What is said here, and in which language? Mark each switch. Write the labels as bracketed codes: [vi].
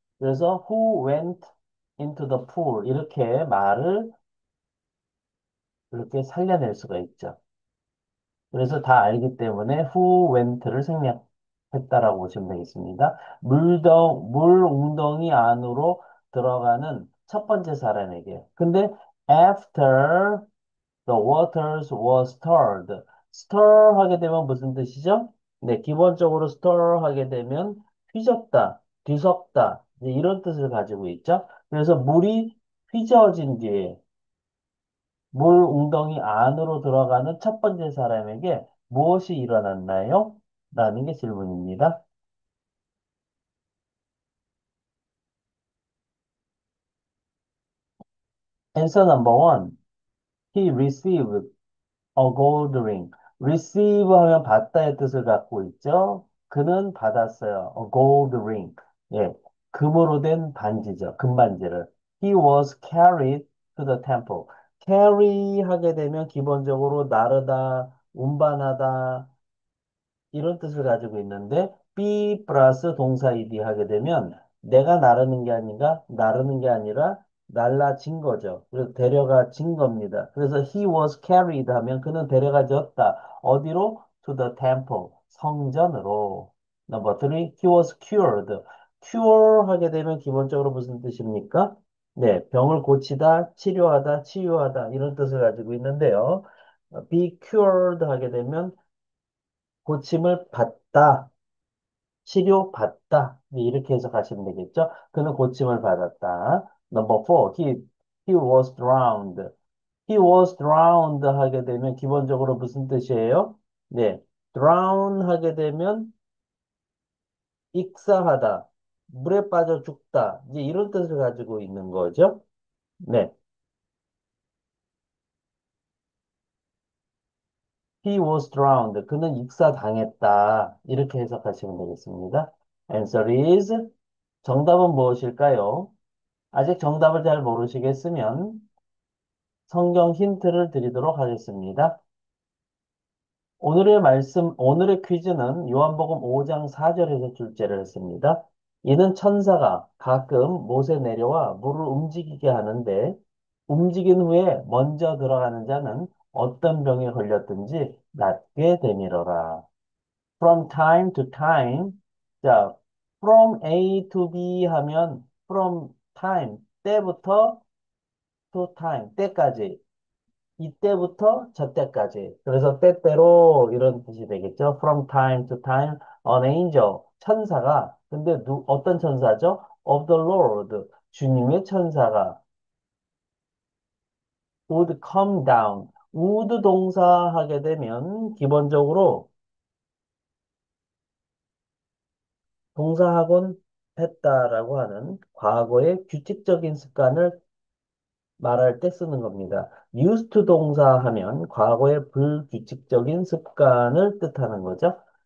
[ko] 그래서 [en] who went into the pool [ko] 이렇게 말을 이렇게 살려낼 수가 있죠. 그래서 다 알기 때문에 who went를 생략했다라고 보시면 되겠습니다. 물 웅덩이 안으로 들어가는 첫 번째 사람에게. 근데 [en] after the waters were stirred. [ko] stir 하게 되면 무슨 뜻이죠? 네, 기본적으로 stir 하게 되면 휘젓다, 뒤섞다, 이제 이런 뜻을 가지고 있죠. 그래서 물이 휘저어진 뒤에 물 웅덩이 안으로 들어가는 첫 번째 사람에게 무엇이 일어났나요? 라는 게 질문입니다. [en] Answer number one. He received a gold ring. [ko] receive 하면 받다의 뜻을 갖고 있죠. 그는 받았어요. [en] a gold ring. [ko] 예, 금으로 된 반지죠. 금반지를. [en] He was carried to the temple. [ko] carry 하게 되면 기본적으로 나르다, 운반하다, 이런 뜻을 가지고 있는데 be 플러스 동사 ed 하게 되면 내가 나르는 게 아니라 날라진 거죠. 그래서 데려가진 겁니다. 그래서 [en] he was carried [ko] 하면 그는 데려가졌다. 어디로? [en] To the temple. [ko] 성전으로. [en] Number three, he was cured. [ko] cure 하게 되면 기본적으로 무슨 뜻입니까? 네, 병을 고치다, 치료하다, 치유하다 이런 뜻을 가지고 있는데요. be cured 하게 되면 고침을 받다, 치료받다. 네, 이렇게 해서 가시면 되겠죠? 그는 고침을 받았다. [en] Number four, he was drowned. He was drowned [ko] 하게 되면 기본적으로 무슨 뜻이에요? 네, drown 하게 되면 익사하다, 물에 빠져 죽다. 이제 이런 뜻을 가지고 있는 거죠. [en] 네, he was drowned. [ko] 그는 익사당했다. 이렇게 해석하시면 되겠습니다. [en] Answer is [ko] 정답은 무엇일까요? 아직 정답을 잘 모르시겠으면 성경 힌트를 드리도록 하겠습니다. 오늘의 퀴즈는 요한복음 5장 4절에서 출제를 했습니다. 이는 천사가 가끔 못에 내려와 물을 움직이게 하는데 움직인 후에 먼저 들어가는 자는 어떤 병에 걸렸든지 낫게 되미러라. [en] from time to time. [ko] 자, from A to B 하면 from time, 때부터 to time, 때까지. 이때부터 저때까지. 그래서 때때로 이런 뜻이 되겠죠. [en] From time to time, an angel, [ko] 천사가. 근데 어떤 천사죠? [en] Of the Lord, [ko] 주님의 천사가 [en] would come down. [ko] would 동사 하게 되면 기본적으로 동사하곤 했다라고 하는 과거의 규칙적인 습관을 말할 때 쓰는 겁니다. used to 동사 하면 과거의 불규칙적인 습관을 뜻하는 거죠.